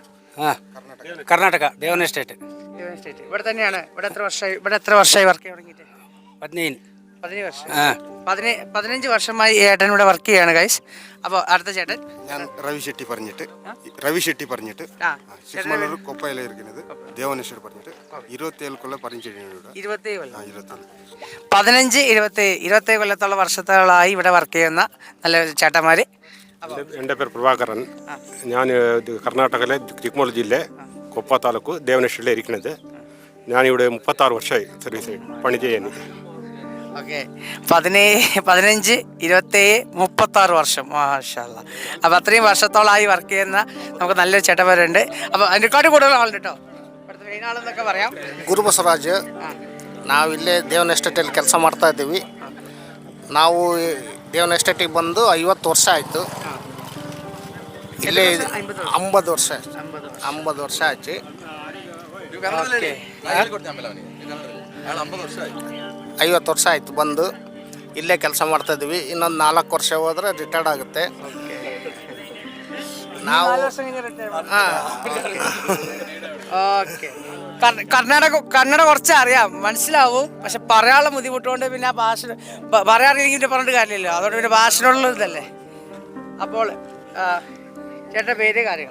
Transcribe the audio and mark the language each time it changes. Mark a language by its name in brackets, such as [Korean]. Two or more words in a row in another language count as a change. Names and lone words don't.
[Malayalam] കർണാടക, ദേവൻ എസ്റ്റേറ്റ്. ഇവിടെ തന്നെയാണ്. ഇവിടെ എത്ര വർഷമായി വർക്ക് ചെയ്യാൻ തുടങ്ങിയിട്ട്? 15 വർഷം 15 വർഷമായി ഈ ഏട്ടൻ ഇവിടെ വർക്ക് ചെയ്യാണ് ഗൈസ്. അപ്പോൾ അടുത്ത ചേട്ടൻ ഞാൻ രവി ഷെട്ടി പറഞ്ഞിട്ട് ആ, ಚಿಕ್ಕಮಗಳೂರು ಕೊಪ್ಪಯಲ್ಲಿ ಇರಿക്കുന്നത് ದೇವನೇಶ್ವರ പറഞ്ഞിട്ട് 27 കൊല്ലം പരിചയമുണ്ട്. 27 കൊല്ലം 27 15 27 കൊല്ലത്തോളം വർഷത്തോളമായി ഇവിടെ വർക്ക് ചെയ്യുന്ന നല്ല ചേട്ടന്മാർ. എൻ്റെ പേര് പ്രഭാകരൻ. ഞാൻ കർണാടകയിലെ ചിಕ್ಕಮಗಳೂರು ജില്ല കൊപ്പ താലൂക്ക് ദേവനേശ്വരിലെ ഇരിക്കുന്നത്. ഞാനിവിടെ 36 വർഷമായി സർവീസ് പണി ചെയ്യാൻ. ഓക്കെ, 15 27 36 വർഷം. [Arabic] ما شاء الله. [Malayalam] അപ്പോൾ അത്രയും വർഷത്തോളമായി വർക്ക് ചെയ്യുന്ന നമുക്ക് നല്ലൊരു ചേട്ടന്മാരുണ്ട്. അപ്പോൾ അതിനെക്കാട്ടും കൂടുതൽ ആളുണ്ട് കേട്ടോ. ഇവിടുത്തെ മെയിൻ ആളെന്നൊക്കെ പറയാം. [Kannada] ಗುರುಬಸವರಾಜ್. ನಾವಿಲ್ಲೇ ದೇವನ ಎಸ್ಟೇಟಲ್ಲಿ ಕೆಲಸ ಮಾಡ್ತಾ ಇದ್ದೀವಿ. ನಾವು ದೇವನ ಎಸ್ಟೇಟಿಗೆ ಬಂದು 50 ವರ್ಷ ಆಯಿತು. ಇಲ್ಲೇ 50 ವರ್ಷ 50 ವರ್ಷ ಆಯ್ತು. 50 ವರ್ಷ ಆಯಿತು ಬಂದು ಇಲ್ಲೇ ಕೆಲಸ ಮಾಡ್ತಾ ಇದ್ದೀವಿ. ಇನ್ನೊಂದು 4 ವರ್ಷ ಹೋದರೆ ರಿಟೈರ್ಡ್ ಆಗುತ್ತೆ. ನಾವು [Malayalam] ഓക്കെ, കന്നഡ കുറച്ച് അറിയാം, മനസ്സിലാവും. പക്ഷെ പറയാനുള്ള ബുദ്ധിമുട്ടുകൊണ്ട് പിന്നെ ആ ഭാഷ പറയാറില്ലെങ്കിൽ പറഞ്ഞിട്ട് കാര്യമില്ലല്ലോ. അതുകൊണ്ട് പിന്നെ ഭാഷയോടുള്ള ഇതല്ലേ. അപ്പോൾ ചേട്ടൻ്റെ പേര് കാര്യങ്ങൾ?